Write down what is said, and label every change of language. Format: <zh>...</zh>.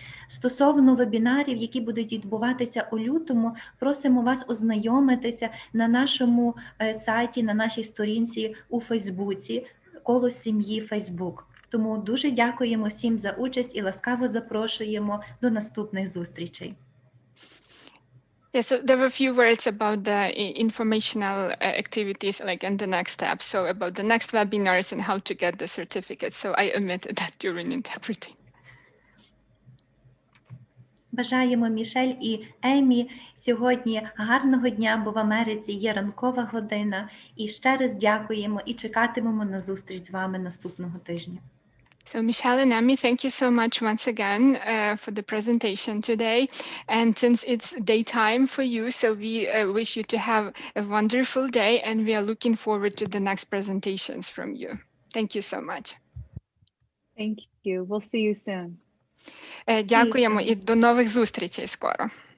<uk>Стосовно вебінарів, які будуть відбуватися у лютому, просимо вас ознайомитися на нашому сайті, на нашій сторінці у Фейсбуці «Коло сім'ї Фейсбук». Тому дуже дякуємо всім за участь і ласкаво запрошуємо до наступних зустрічей.</uk> <en>Yeah, so there were a few words about the informational activities, like in the next step. So about the next webinars and how to get the certificate. So I omitted that during interpreting.</en> <uk>Бажаємо Мішель і Емі сьогодні гарного дня, бо в Америці є ранкова година. І ще раз дякуємо і чекатимемо на зустріч з вами наступного тижня.</uk> <en>So Michelle and Emmy, thank you so much once again for the presentation today. And since it's daytime for you, so we wish you to have a wonderful day, and we are looking forward to the next presentations from you. Thank you so much. Thank you. We'll see you soon.</en> <uk>Дякуємо і до нових зустрічей скоро.</uk>